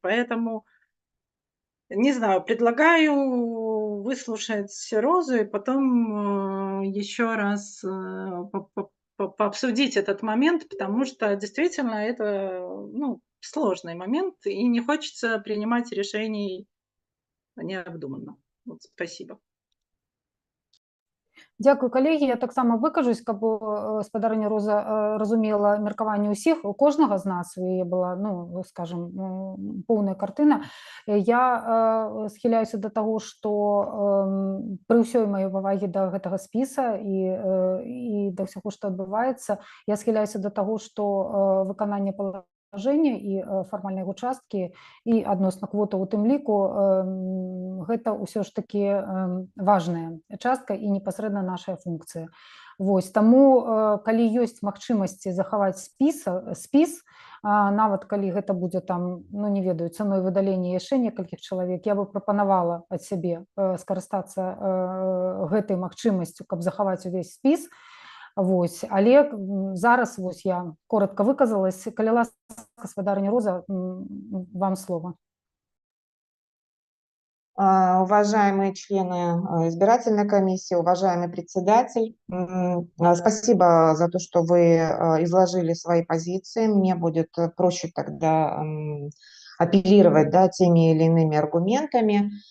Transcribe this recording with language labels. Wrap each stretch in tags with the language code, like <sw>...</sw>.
<ru>Поэтому, не знаю, предлагаю выслушать Розу и потом еще раз пообсудить этот момент, потому что действительно это, ну, сложный момент, и не хочется принимать решений необдуманно. Вот, спасибо.</ru> <uk>Дякую, колеги. Я так само викажусь,</uk> <be>каб спадарыня Роза разумела меркаванне ўсіх, у кожнага з нас, у яе была, ну, скажем, поўная картына. Я схіляюся да таго, што пры ўсёй маёй павагі да гэтага спіса і да ўсяго, што адбываецца, я схіляюся да таго, што выкананне палажэння і фармальнай яго часткі і адносна квоты у тым ліку гэта ўсё ж такі важная частка і непасрэдна нашая функцыя. Вось, таму калі ёсць магчымасці захаваць спіс, нават калі гэта будзе там, ну не ведаю, цаной выдалення яшчэ некалькіх чалавек, я бы прапанавала ад сябе скарыстацца гэтай магчымасцю, каб захаваць увесь спіс. Вось, але зараз вось я коротко выказалась. Калі ласка, спадарыня Роза, вам слово.</be> <ru>Уважаемые члены избирательной комиссии, уважаемый председатель, спасибо за то, что вы изложили свои позиции. Мне будет проще тогда апеллировать, да, теми или иными аргументами.</ru>